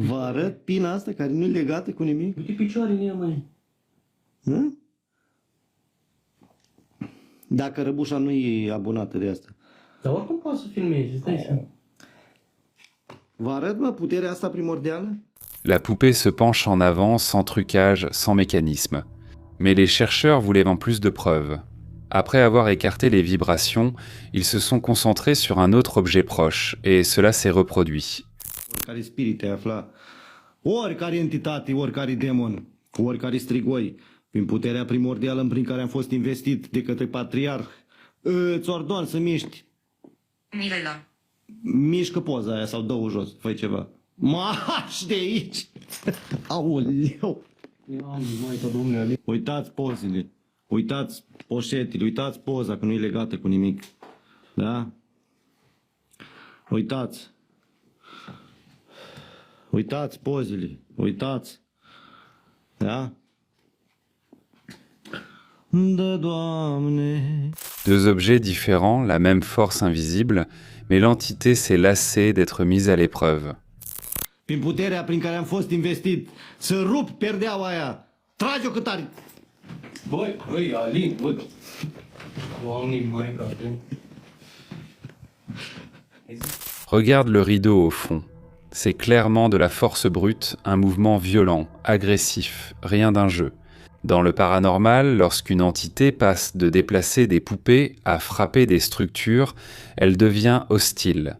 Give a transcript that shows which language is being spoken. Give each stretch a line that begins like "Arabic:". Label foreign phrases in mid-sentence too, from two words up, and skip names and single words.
Romanian: Vă arăt pina asta care nu-i legată cu nimic? uite picioare în ea, măi. Hă? Dacă răbușa nu e abonată de asta. Dar oricum poate să filmezi, îți dai seama. Vă arăt, mă, puterea asta primordială?
French: La poupée se penche en avant sans trucage, sans mécanisme. Mais les chercheurs voulaient en plus de preuves. Après avoir écarté les vibrations, ils se sont concentrés sur un autre objet proche, et cela s'est reproduit.
Romanian: Oricare spirit te afla, oricare entitate, oricare demon, oricare strigoi, prin puterea primordială prin care am fost investit de către patriarh, îți ordon să miști. Mirela. Mișcă poza aia sau dă-o jos, fă ceva. Marș de aici! Aoleu! Ia, măi, Domnule. Uitați pozele, uitați poșetele, uitați poza că nu e legată cu nimic. Da? Uitați. Uitați pozele, uitați. Da? Da, Doamne.
French: Deux objets différents, la même force invisible, mais l'entité s'est lassée d'être mise à l'épreuve.
Romanian: Prin puterea prin care am fost investit, să rup perdeaua aia. Trage-o cât are. Băi, Alin, băi. Doamne, măi, frate.
French: Regarde le rideau au fond. C'est clairement de la force brute, un mouvement violent, agressif, rien d'un jeu. Dans le paranormal, lorsqu'une entité passe de déplacer des poupées à frapper des structures, elle devient hostile.